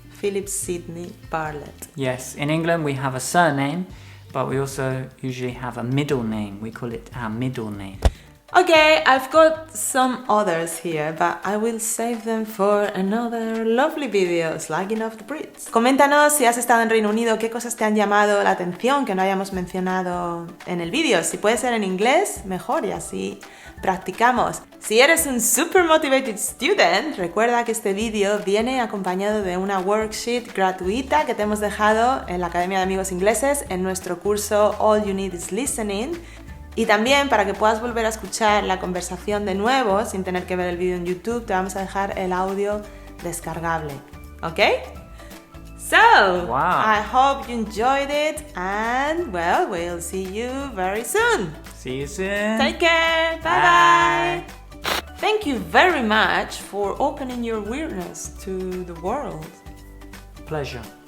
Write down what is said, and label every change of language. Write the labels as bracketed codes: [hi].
[en] Philip Sidney Bartlett. Yes. In England we have a surname, but we also usually have a middle name. We call it our middle name. Okay, I've got some others here, but I will save them for another lovely video, Slagging Off the Brits. [es] Coméntanos si has estado en Reino Unido, qué cosas te han llamado la atención que no hayamos mencionado en el vídeo. Si puede ser en inglés, mejor, y así practicamos. Si eres un [en] super motivated student, [es] recuerda que este vídeo viene acompañado de una worksheet gratuita que te hemos dejado en la Academia de Amigos Ingleses en nuestro curso All You Need Is Listening. Y también para que puedas volver a escuchar la conversación de nuevo sin tener que ver el vídeo en YouTube, te vamos a dejar el audio descargable. [en] ¿Ok? So, wow. I hope you enjoyed it and, well, we'll see you very soon. See you soon. Take care. Bye-bye. Thank you very much for opening your weirdness to the world. Pleasure.